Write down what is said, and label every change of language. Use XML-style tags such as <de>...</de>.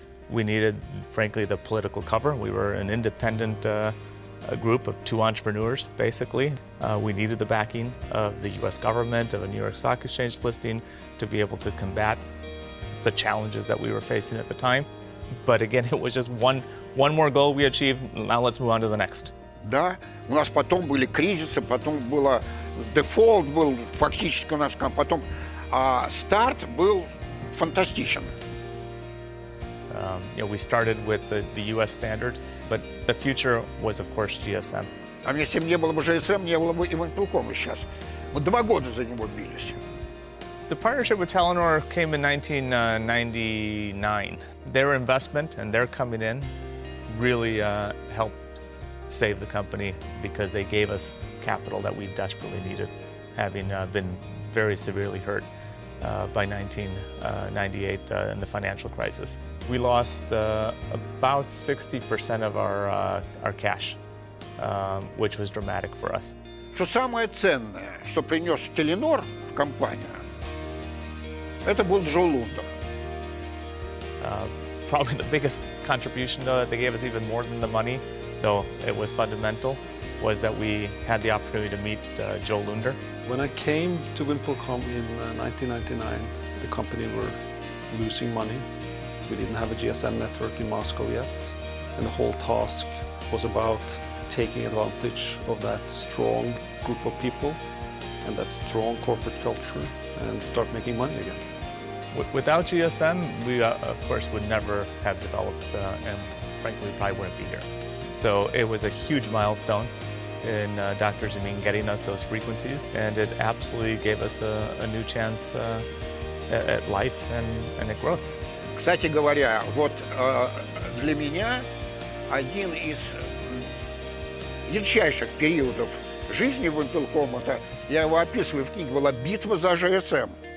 <en>We needed, frankly, the political cover. We were an independent group of 2 entrepreneurs, basically. We needed the backing of the US government, of a New York Stock Exchange listing to be able to combat the challenges that we were facing at the time. But again, it was just one more goal we achieved. Now let's move on to the next.</en> <ru>Да, у нас потом были кризисы, потом было дефолт был фактически у нас, потом старт был фантастичен.</ru> <en>We started with the US standard, but the future was, of course, GSM.</en> <ru>А если бы не было бы GSM, не было бы и VimpelCom сейчас. Мы 2 года за него бились.</ru> <en>The partnership with Telenor came in 1999. Their investment and their coming in really helped save the company because they gave us capital that we desperately needed, having been very severely hurt by 1998 in the financial crisis. We lost about 60% of our cash, which was dramatic for us.</en> <ru>Что самое ценное, что принес Теленор в компанию, это был Джо Лундер.</ru> <en>Probably the biggest contribution, though, that they gave us even more than the money, though it was fundamental, was that we had the opportunity to meet Joe Lunder. When I came to VimpelCom in 1999, the company were losing money. We didn't have a GSM network in Moscow yet, and the whole task was about taking advantage of that strong group of people and that strong corporate culture and start making money again. Without GSM, we of course would never have developed, and frankly, probably wouldn't be here. So it was a huge milestone in Dr. Zamin getting us those frequencies, and it absolutely gave us a new chance at life and at growth.</en> <ru>Кстати говоря, вот для меня один из ярчайших периодов жизни VimpelCom, это, я его описываю в книге, была битва за GSM.</ru>